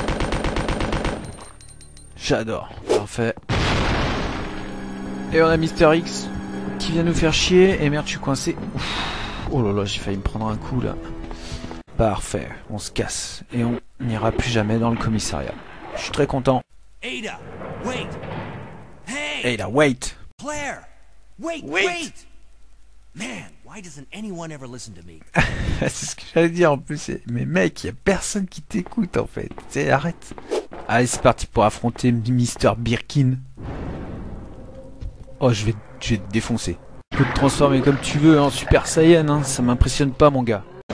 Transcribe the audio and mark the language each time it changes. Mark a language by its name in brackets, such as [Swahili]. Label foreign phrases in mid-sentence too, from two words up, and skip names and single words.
[French] J'adore. Parfait. Et on a Mister X qui vient nous faire chier. Et merde, je suis coincé. Ouf. Oh là là, j'ai failli me prendre un coup là. Parfait, on se casse. Et on n'ira plus jamais dans le commissariat. Je suis très content. [English] Ada, wait. Hey. Ada, wait. Claire, wait. Man, why doesn't anyone ever listen to me? [French] C'est ce que j'allais dire en plus. Mais mec, y a personne qui t'écoute en fait. T'sais, arrête. Allez, c'est parti pour affronter Mr. Birkin. Oh, je vais te défoncer. Tu peux te transformer comme tu veux en Super Saiyan, hein. Ça m'impressionne pas, mon gars.